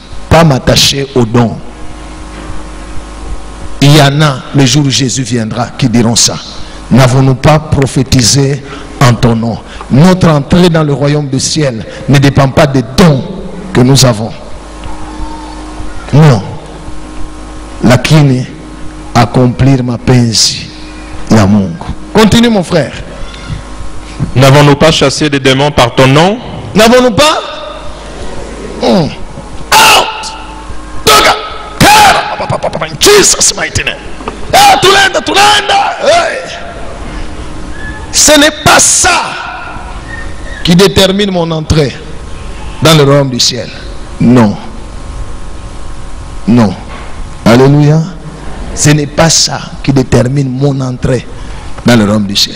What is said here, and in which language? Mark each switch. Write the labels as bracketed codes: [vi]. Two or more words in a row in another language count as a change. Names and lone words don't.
[fr] Pas m'attacher aux dons. Il y en a, le jour où Jésus viendra, qui diront ça. N'avons-nous pas prophétisé en ton nom? Notre entrée dans le royaume du ciel ne dépend pas des dons que nous avons. Non. [sw] Lakini accomplir mapenzi ya Mungu. [fr] Continue mon frère. N'avons-nous pas chassé des démons par ton nom? N'avons-nous pas? [en] Out! Toka! In Jesus' mighty name. [ln] Tulenda. [fr] Ce n'est pas ça qui détermine mon entrée dans le royaume du ciel. Non. Non. Alléluia. Ce n'est pas ça qui détermine mon entrée dans le royaume du ciel.